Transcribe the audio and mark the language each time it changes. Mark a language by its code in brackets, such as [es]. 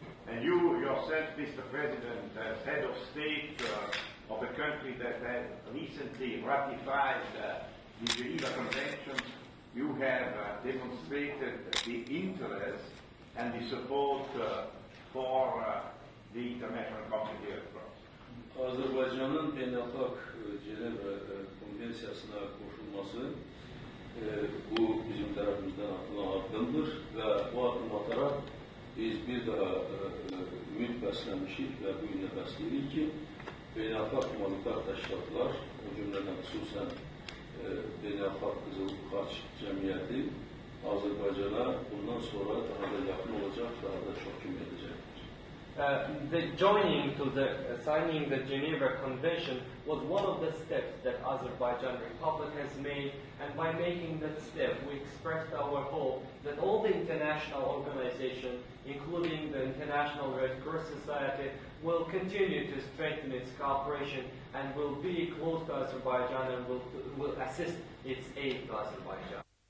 [en] And you yourself, Mr. President, as head of state of a country that has recently ratified the Geneva Conventions, you have demonstrated the interest and the support for the International Committee of the Red Cross. [az] Azerbaycan'ın beynəlxalq Cenevre Konvensiyasına qoşulması bu bizim tərəfimizdən atılan addımdır və bu addım ataraq biz bir daha ümid bəsləmişik və bu günə bəsləyirik ki, beynəlxalq humanitar təşkilatlar, o cümlədən xüsusən beynəlxalq Qızıl Xaç Cəmiyyəti Azərbaycana bundan sonra daha da yaxın olacaq, daha da çox kömək edəcəkdir. [en] The joining to the signing the Geneva Convention was one of the steps that Azerbaijan Republic has made, and by making that step we expressed our hope that all the international organizations, including the International Red Cross Society, will continue to strengthen its cooperation and will be close to Azerbaijan and will assist its aid to Azerbaijan.